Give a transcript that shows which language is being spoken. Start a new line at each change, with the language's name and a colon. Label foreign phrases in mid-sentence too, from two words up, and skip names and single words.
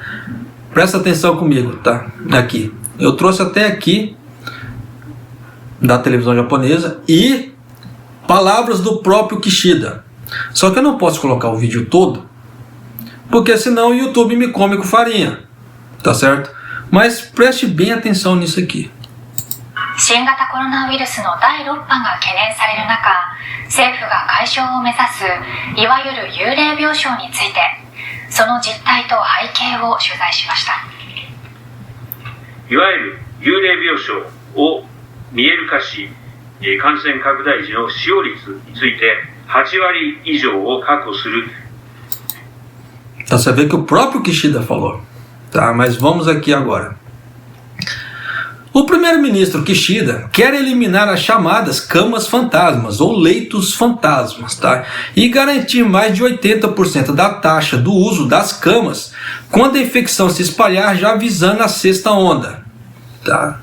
Portuguese: Presta atenção comigo, tá? Aqui, eu trouxe até aqui da televisão japonesa e palavras do próprio Kishida. Só que eu não posso colocar o vídeo todo, porque senão o YouTube me come com farinha, tá certo? Mas preste bem atenção nisso aqui.
Japanese: 新型コロナウイルスの第6波が懸念される中、政府が解消を目指すいわゆる幽霊病床について、その実態と背景を取材しました。いわゆる幽霊病床を見える化し、感染拡大時の使用率について8割以上を確保する。
Portuguese: Então você vê que o próprio Kishida falou, tá? Mas vamos aqui agora. O primeiro-ministro Kishida quer eliminar as chamadas camas fantasmas ou leitos fantasmas, tá? E garantir mais de 80% da taxa do uso das camas quando a infecção se espalhar, já visando a sexta onda, tá?